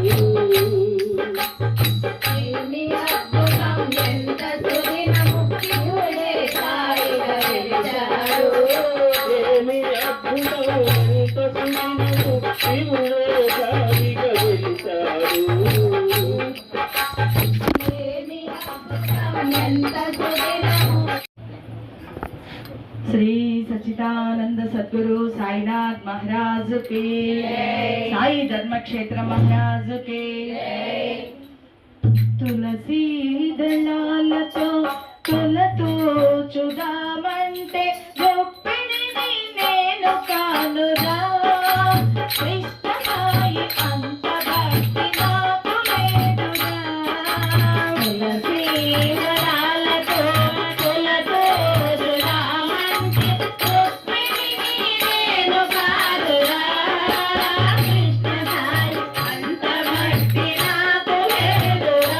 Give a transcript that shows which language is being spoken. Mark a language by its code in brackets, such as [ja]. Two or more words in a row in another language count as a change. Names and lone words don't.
[te] ఏమి అద్భుతం ఎంత సుదినము, శివుడే సాయిగా వెలిచాడు. ఏమి అద్భుతం ఎంత సుదినము, శివుడే సాయిగా వెలిచాడు. ఏమి అద్భుతం ఎంత సుదినము. [hi] श्री सच्चिदानंद सद्गुरु साईनाथ महाराज के, साई धर्म क्षेत्र महाराज के। [te] తులసి దళాలతో తులతో చుదామంటే గొప్పిడిని నేను కానురా, కృష్ణ సాయి అంత భక్తి నాకు లేదురా. తులసి దళాలతో తులతో చుదామంటే గొప్పిడిని నేను కానురా, కృష్ణ సాయి అంత భక్తి నాకు లేదురా.